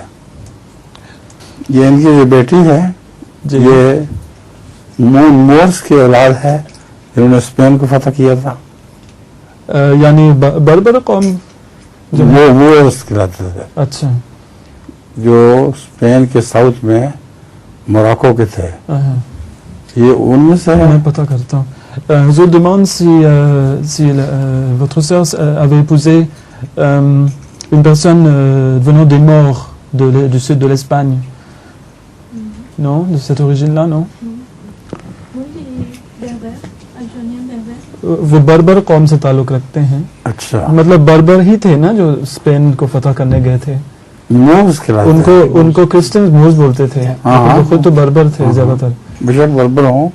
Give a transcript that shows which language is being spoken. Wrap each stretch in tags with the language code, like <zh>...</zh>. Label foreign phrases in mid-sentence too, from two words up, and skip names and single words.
<ur>یہ ان کی جو بیٹی ہے یہ مورس کی اولاد ہے جنہوں نے اسپین کو فتح کیا تھا، یعنی بربر قوم وہ مورس کہلاتے تھے۔ اچھا، جو اسپین کے ساؤتھ میں موراکو کے تھے، یہ ان میں سے میں پتہ کرتا ہوں۔</ur> <fr>Je vous demande si votre sœur avait épousé une personne venant des Maures du sud de l'Espagne. Non, de cette origine-là, non?</fr> <ur>وہ بربر قوم سے تعلق رکھتے ہیں۔ اچھا، مطلب بربر ہی تھے نا جو اسپین کو فتح کرنے گئے تھے، مورس کہلاتے ہیں۔ ان کو کرسچن مورس بولتے تھے، وہ خود تو بربر تھے زیادہ تر۔ بے شک بربر ہوں،</ur>